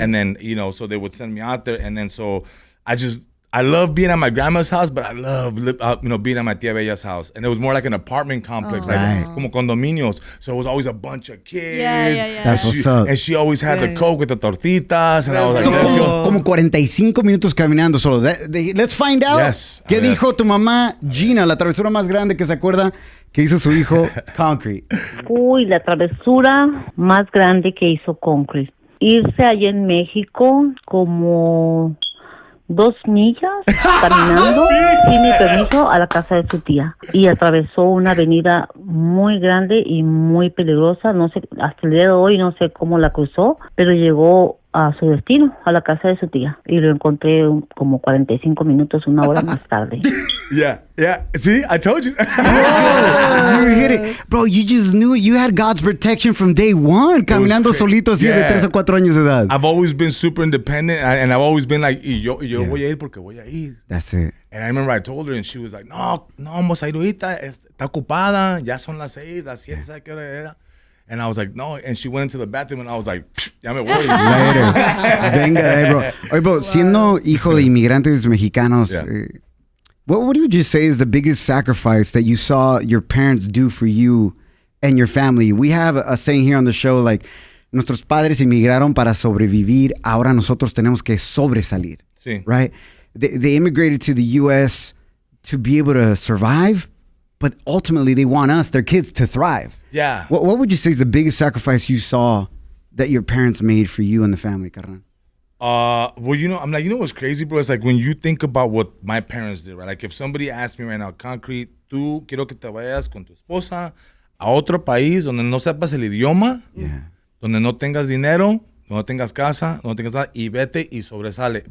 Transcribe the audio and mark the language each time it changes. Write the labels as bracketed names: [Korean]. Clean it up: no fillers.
[English] And then so they would send me out there and then so I love being at my grandma's house, but I love being at my tía Bella's house. And it was more like an apartment complex, like [Spanish] como condominios. [English] So it was always a bunch of kids. Yeah. That's what's up. And she always had the Coke with the tortitas. And I was like, So, let's go. [Spanish] como 45 minutos caminando solo. [English] Let's find out. [Spanish] Yes. ¿Qué A ver. dijo tu mamá Gina, la travesura más grande que se acuerda que hizo su hijo Concrete? Uy, la travesura más grande que hizo Concrete. Irse allá en México como 2 millas caminando sin mi permiso a la casa de su tía y atravesó una avenida muy grande y muy peligrosa, no sé, hasta el día de hoy no sé cómo la cruzó, pero llegó a su destino, a la casa de su tía y lo encontré como 45 minutos, 1 hora más tarde. [English] Yeah. See, I told you. You hit it. Bro, you just knew it. You had God's protection from day one. [Spanish] Caminando solito así de 3 o 4 años de edad. [English] I've always been super independent and I've always been like, [Spanish] yo voy a ir porque voy a ir. [English] That's it. And I remember I told her and she was like, [Spanish] no vamos a ir ahorita, está ocupada, ya son las 6, las 7, ¿sabes qué hora era? [English] And I was like, no. And she went into the bathroom and I was like, [Spanish] ya me voy. [English] Later. [Spanish] Venga, [English] bro. [Spanish] Oye, bro, siendo hijo de inmigrantes mexicanos, [English] what would you say is the biggest sacrifice that you saw your parents do for you and your family? We have a saying here on the show, like, [Spanish] nuestros padres inmigraron para sobrevivir, ahora nosotros tenemos que sobresalir. Sí. [English] Right? They immigrated to the U.S. to be able to survive, but ultimately they want us, their kids, to thrive. Yeah. What would you say is the biggest sacrifice you saw that your parents made for you and the family, carnal? Well, you know what's crazy, bro? It's like when you think about what my parents did, right? Like if somebody asked me right now, [Spanish] Concrete, tú quiero que te vayas con tu esposa a otro país donde no sepas el idioma, donde no tengas dinero, no tengas casa, no tengas nada, y vete y sobresale.